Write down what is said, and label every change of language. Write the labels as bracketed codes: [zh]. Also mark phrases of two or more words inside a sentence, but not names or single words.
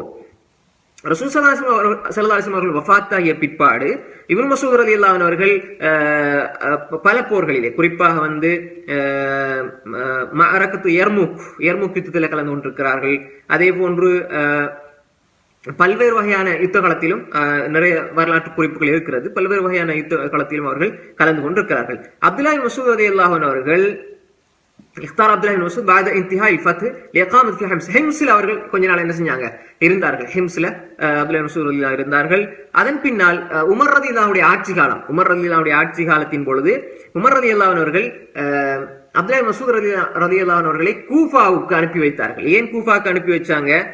[ta] ரசூல் [ar] صلى الله عليه وسلم [ta] அவர்கள் வஃபாத்தாகிய பிற்பாடு இப்னு மஸ்ஊத் [ar] رضي الله عنه [ta] அவர்கள் பல போர்களிலே, குறிப்பாக [ar] معركة اليرموك [ta] யுத்தத்தில் கலந்து கொண்டிருக்கிறார்கள். அதே போன்று பல்வேறு வகையான யுத்த களத்திலும் நிறைய வரலாற்று குறிப்புகள் இருக்கிறது. பல்வேறு வகையான யுத்த களத்திலும் அவர்கள் கலந்து கொண்டிருக்கிறார்கள். அப்துல்லாஹ் இப்னு மஸ்ஊத் [ar] رضي الله عنه [ta] அவர்கள் இஃப்தார் அப்துல்லாஹ் இப்னு மஸ்ஊத் [ar] بعد انتهاء الفتح لإقامة في حمص. [ta] ஹிம்ஸ்ல அவர்கள் கொஞ்ச நாள் என்ன செஞ்சாங்க, இருந்தார்கள். ஹிம்ஸ்ல அப்துல்லாஹ் இப்னு மஸ்ஊத் ரலியல்லாஹு இருந்தார்கள். அதன் பின்னால் உமர் ரலியல்லாஹுடைய ஆட்சி காலத்தின் பொழுது உமர் ரலியல்லாஹு அவர்கள் அப்துல்லாஹ் இப்னு மஸ்ஊத் ரலியல்லாஹு அவர்களை கூஃபாவுக்கு அனுப்பி வைத்தார்கள். ஏன் கூஃபாவுக்கு அனுப்பி வச்சாங்க?